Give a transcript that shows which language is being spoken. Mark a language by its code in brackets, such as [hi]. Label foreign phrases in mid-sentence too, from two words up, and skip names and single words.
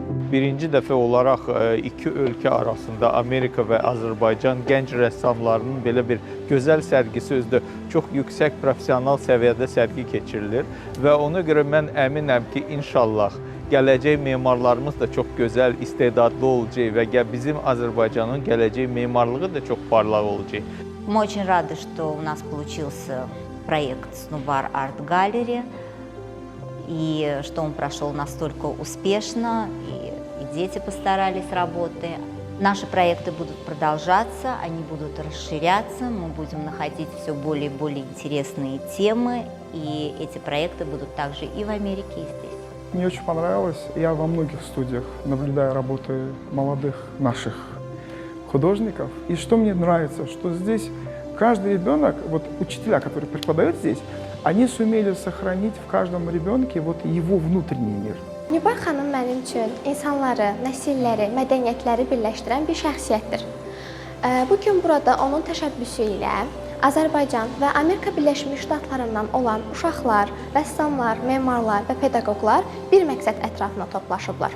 [az] birinci dəfə olaraq iki ölkə arasında Amerika və Azərbaycan gənc rəssamlarının belə bir gözəl sərgisi özdə çox yüksək professional səviyyədə sərgi keçirilir və ona görə mən əminəm ki, inşallah gələcək memarlarımız da çox gözəl, istedadlı olacaq və bizim Azərbaycanın gələcək memarlığı da çox parlaq olacaq. [ru] Мы очень рады, что у нас получился проект Снубар Арт Галлери, и что он прошел настолько успешно, и дети постарались работы. Наши проекты будут продолжаться, они будут расширяться, мы будем находить все более и более интересные темы, и эти проекты будут также и в Америке, и здесь. Мне очень понравилось. Я во многих студиях наблюдаю работы молодых наших художников. И что мне нравится, что здесь каждый ребенок, вот учителя, которые преподают здесь, они сумели сохранить в каждом ребенке вот его внутренний мир. [az] Nübar xanım mənim üçün insanları, nəsilləri, mədəniyyətləri birləşdirən bir şəxsiyyətdir. Bugün burada onun təşəbbüsü ilə Azərbaycan və Amerika Birləşmiş Ştatlarından olan uşaqlar, rəssamlar, memarlar və pedaqoqlar bir məqsəd ətrafına toplaşıblar.